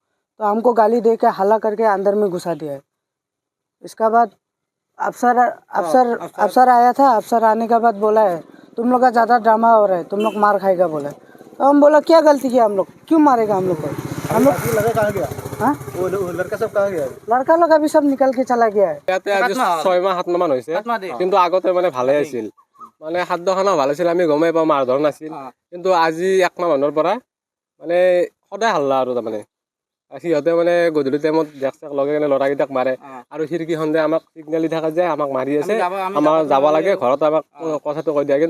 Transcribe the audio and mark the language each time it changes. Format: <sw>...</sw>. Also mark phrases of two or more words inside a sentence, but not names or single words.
<hi>तो हमको गाली दे के हल्ला करके अंदर में घुसा दिया है। इसका बाद अफसर आया था, अफसर आने के बाद बोला है तुम लोग का ज़्यादा ड्रामा हो रहा है, तुम लोग मार खाएगा बोला। तो हम बोला क्या गलती किया हम लोग, क्यों मारेगा हम लोग को। हम लोग लड़का कहाँ गया? हाँ, वो लड़का सब कहाँ गया? लड़का लोग अभी सब निकल के चला गया है।</hi> <as>ইয়াতে আজি 6 মাহ 7 মাহ হৈছে, কিন্তু আগতে মানে ভালে আছিল, মানে খাদ্যখানা ভাল আছিল, আমি গমেই পাওঁ, মাৰ ধৰ নাছিল। কিন্তু আজি 1 মাহ মানৰ পৰা মানে সদায় হাল্লা আৰু তাৰমানে সিহঁতে মানে গধূলি টাইমত</as> <en>desk check</en> <as>লগাই কিনে ল'ৰাকেইটাক মাৰে, আৰু খিৰিকীখন যে আমাক চিগনেল দি থাকে যে আমাক মাৰি আছে, আমাৰ যাব লাগে ঘৰত, আমাক কথাটো কৈ দিয়ে।</as>